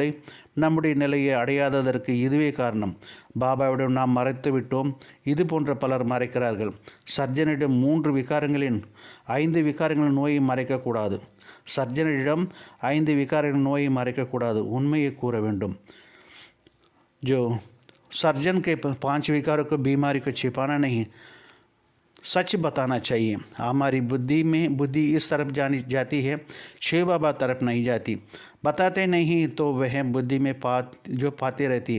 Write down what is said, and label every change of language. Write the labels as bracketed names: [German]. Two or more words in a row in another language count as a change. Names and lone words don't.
[Tamil] நம்முடைய நிலையை அடையாததற்கு இதுவே காரணம். பாபாவிடம் நாம் மறைத்து விட்டோம். இது போன்ற பலர் மறைக்கிறார்கள். சர்ஜனிடம் 3 விகாரங்களின் 5 விகாரங்களின் நோயை மறைக்கக்கூடாது. சர்ஜனிடம் 5 விகாரங்களின் நோயை மறைக்கக்கூடாது, உண்மையை கூற வேண்டும். [Hindi] जो सर्जन के 5 विकारों को बीमारी को छिपाना नहीं, सच बताना चाहिए। हमारी बुद्धि इस तरफ जाती है, शिव बाबा तरफ नहीं जाती। बताते नहीं तो वह बुद्धि में पाते रहती।